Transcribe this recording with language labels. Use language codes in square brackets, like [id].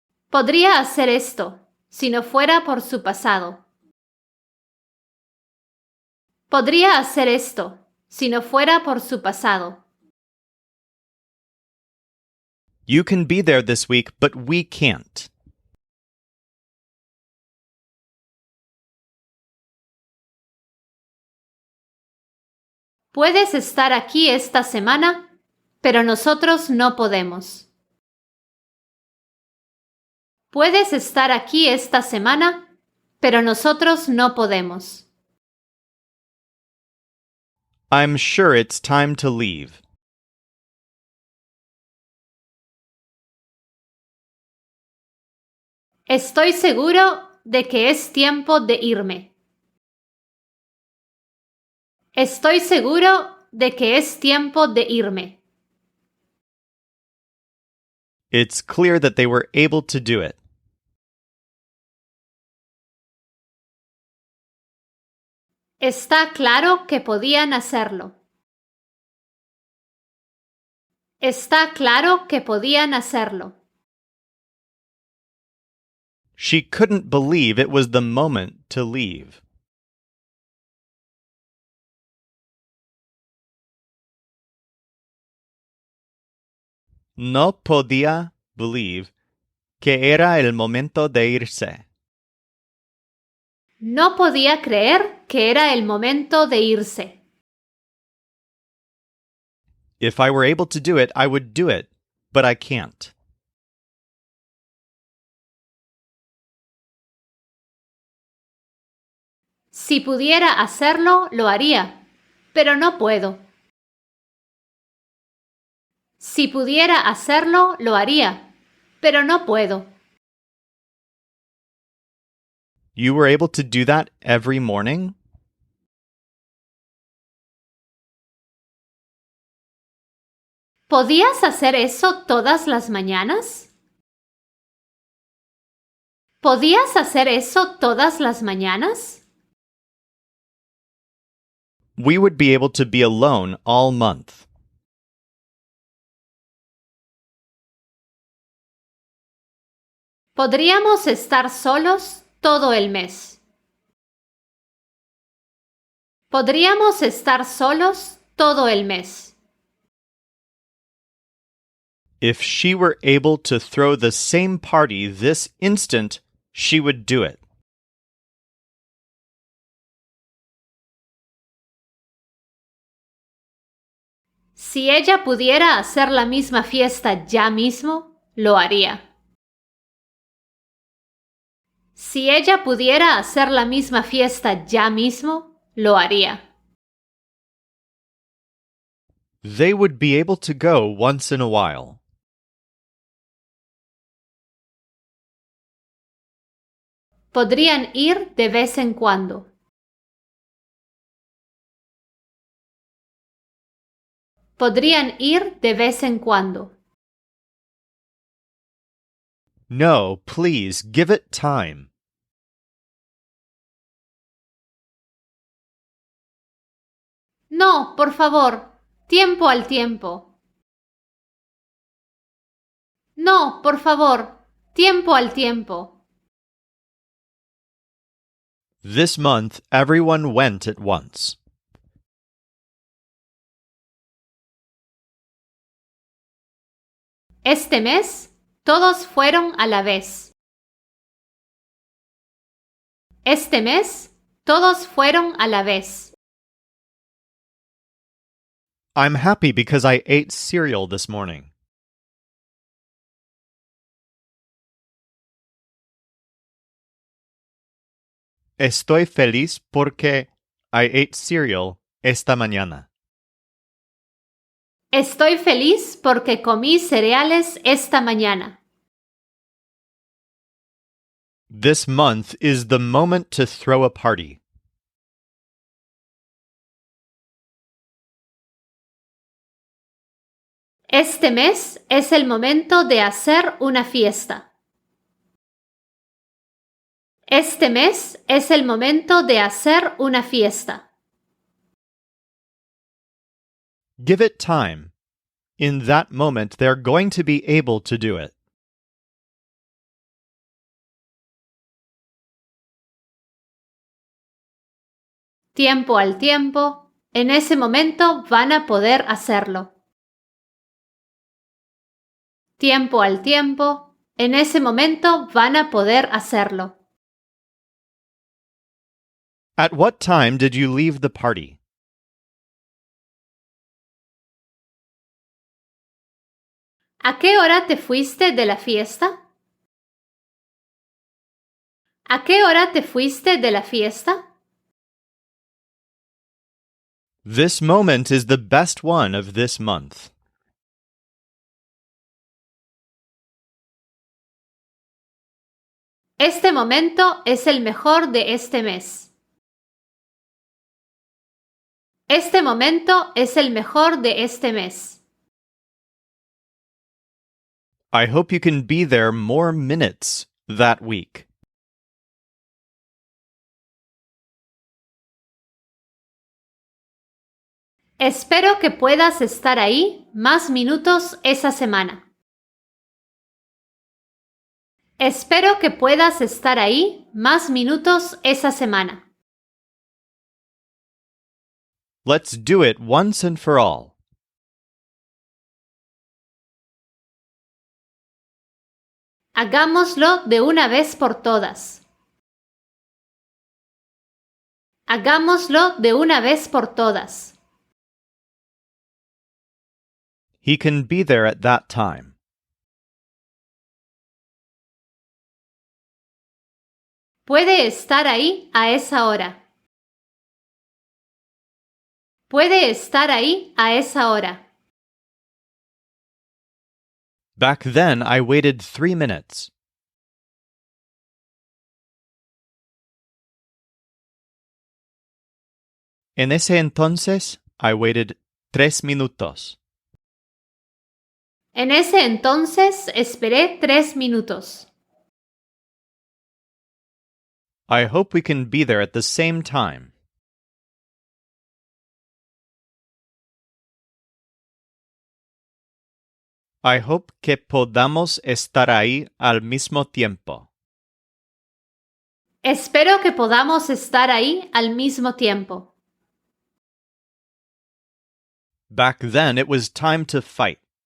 [es] Podría hacer esto si no fuera por su pasado. Podría hacer esto si no fuera por su pasado. [en] You can be there this week, but we can't. [es] Puedes estar aquí esta semana, pero nosotros no podemos. Puedes estar aquí esta semana, pero nosotros no podemos. [en] I'm sure it's time to leave. [es] Estoy seguro de que es tiempo de irme. Estoy seguro de que es tiempo de irme. [en] It's clear that they were able to do it. [es] Está claro que podían hacerlo. Está claro que podían hacerlo. [en] She couldn't believe it was the moment to leave. [es] No podía [en] believe [es] que era el momento de irse. No podía creer que era el momento de irse. [en] If I were able to do it, I would do it, but I can't. [es] Si pudiera hacerlo, lo haría, pero no puedo. Si pudiera hacerlo, lo haría, pero no puedo. [en] You were able to do that every morning? [es] ¿Podías hacer eso todas las mañanas? ¿Podías hacer eso todas las mañanas? [en] We would be able to be alone all month. [es] Podríamos estar solos todo el mes. Podríamos estar solos todo el mes. [en] If she were able to throw the same party this instant, she would do it. [es] Si ella pudiera hacer la misma fiesta ya mismo, lo haría. Si ella pudiera hacer la misma fiesta ya mismo, lo haría. [en] They would be able to go once in a while. [es] Podrían ir de vez en cuando. Podrían ir de vez en cuando. [en] No, please, give it time. [es] No, por favor, tiempo al tiempo. No, por favor, tiempo al tiempo. [en] This month, everyone went at once. [es] Este mes, todos fueron a la vez. Este mes, todos fueron a la vez. [en] I'm happy because I ate cereal this morning. [es] Estoy feliz porque [en] I ate cereal [es] esta mañana. Estoy feliz porque comí cereales esta mañana. [en] This month is the moment to throw a party. [es] Este mes es el momento de hacer una fiesta. Este mes es el momento de hacer una fiesta. [en] Give it time. In that moment, they're going to be able to do it. [es] Tiempo al tiempo, en ese momento van a poder hacerlo. Tiempo al tiempo, en ese momento van a poder hacerlo. [en] At what time did you leave the party? [es] ¿A qué hora te fuiste de la fiesta? ¿A qué hora te fuiste de la fiesta? [en] This moment is the best one of this month. [es] Este momento es el mejor de este mes. Este momento es el mejor de este mes. [en] I hope you can be there more minutes that week. [es] Espero que puedas estar ahí más minutos esa semana. Espero que puedas estar ahí más minutos esa semana. [en] Let's do it once and for all. [es] Hagámoslo de una vez por todas. Hagámoslo de una vez por todas. [en] He can be there at that time. [es] Puede estar ahí a esa hora. Puede estar ahí a esa hora. [en] Back then, I waited 3 minutes. [es] En ese entonces, [en] I waited [es] 3 minutos. En ese entonces esperé 3 minutos. [en] I hope we can be there at the same time. I hope [es] que podamos estar ahí al mismo tiempo. Espero que podamos estar ahí al mismo tiempo. [en] Back then, it was time to fight.